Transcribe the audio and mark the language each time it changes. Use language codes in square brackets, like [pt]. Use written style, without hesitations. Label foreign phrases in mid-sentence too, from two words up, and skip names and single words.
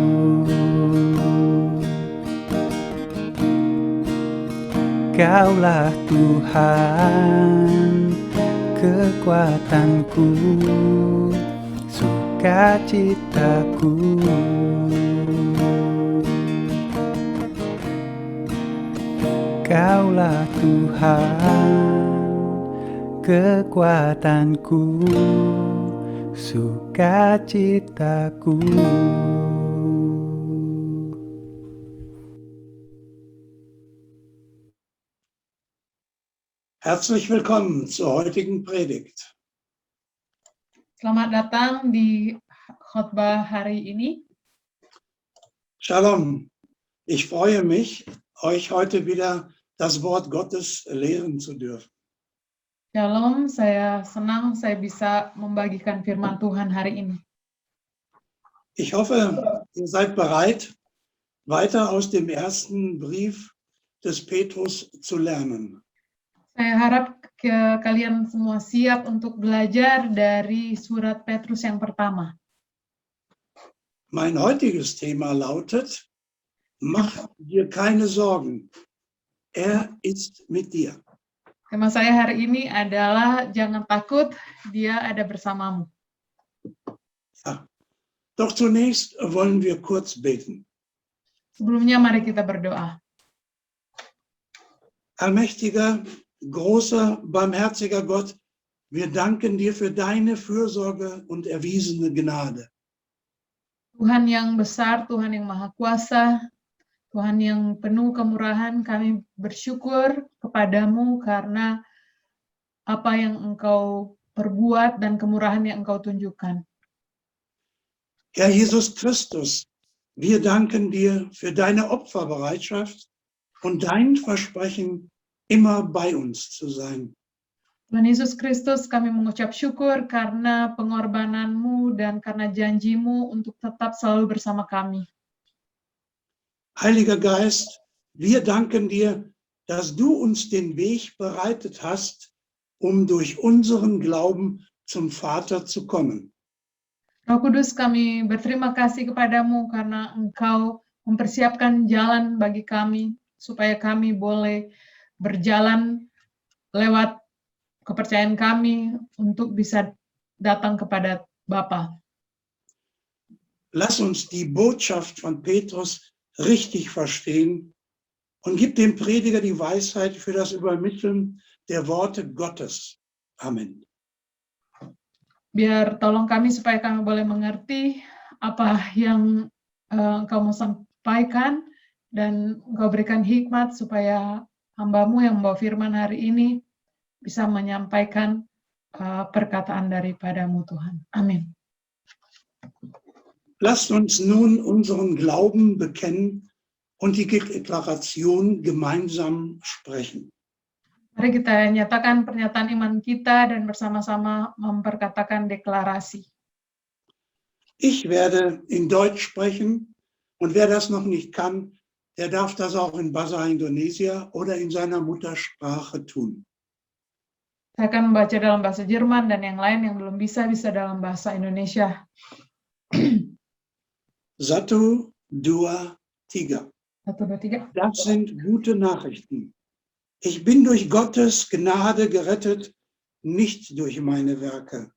[id] Kaulah Tuhan, kekuatanku, sukacitaku. Kaulah Tuhan, kekuatanku, sukacitaku. [de] Herzlich willkommen zur heutigen Predigt. [id] Selamat datang di khotbah hari ini. Shalom. [de] Ich freue mich, euch heute wieder das Wort Gottes lehren zu dürfen. [id] Shalom, saya senang saya bisa membagikan firman Tuhan hari ini. [de] Ich hoffe, ihr seid bereit, weiter aus dem ersten Brief des Petrus zu lernen. [id] Saya harap kalian semua siap untuk belajar dari surat Petrus yang pertama. [de] Mein heutiges Thema lautet: Mach dir keine Sorgen, er ist mit dir. [id] Tema saya hari ini adalah jangan takut, dia ada bersamamu. [de] Ja. Doch zunächst wollen wir kurz beten. [id] Sebelumnya mari kita berdoa. [de] Allmächtiger, großer, barmherziger Gott, wir danken dir für deine Fürsorge und erwiesene Gnade. [id] Tuhan yang besar, Tuhan yang maha kuasa, Tuhan yang penuh kemurahan, kami bersyukur kepadamu karena apa yang Engkau perbuat dan kemurahan yang Engkau tunjukkan. [de] Herr Jesus Christus, wir danken dir für deine Opferbereitschaft und dein Versprechen, immer bei uns zu sein. [id] Tuhan Yesus Kristus, kami mengucap syukur karena pengorbanan-Mu dan karena janji-Mu untuk tetap selalu bersama kami. [de] Heiliger Geist, Wir danken dir, dass du uns den Weg bereitet hast, um durch unseren Glauben zum Vater zu kommen. [id] Roh Kudus, kami berterima kasih kepadamu karena Engkau mempersiapkan jalan bagi kami, supaya kami boleh berjalan lewat kepercayaan kami untuk bisa datang kepada Bapa. [de] Lass uns die Botschaft von Petrus richtig verstehen und gib dem Prediger die Weisheit für das Übermitteln der Worte Gottes. Amen. [id] Biar tolong kami supaya kami boleh mengerti apa yang Engkau mau sampaikan, dan Engkau berikan hikmat supaya hamba-Mu yang membawa firman hari ini bisa menyampaikan perkataan daripada-Mu, Tuhan. Amin. [de] Lasst uns nun unseren Glauben bekennen und die Deklaration gemeinsam sprechen. [id] Mari kita nyatakan pernyataan iman kita dan bersama-sama memperkatakan deklarasi. [de] Ich werde in Deutsch sprechen und wer das noch nicht kann, der darf das auch in Bahasa Indonesia oder in seiner Muttersprache tun. [id] Saya akan membaca dalam bahasa Jerman dan yang lain yang belum bisa dalam bahasa Indonesia. 1, 2, 3. 1, 2, 3. [de] Das sind gute Nachrichten. Ich bin durch Gottes Gnade gerettet, nicht durch meine Werke.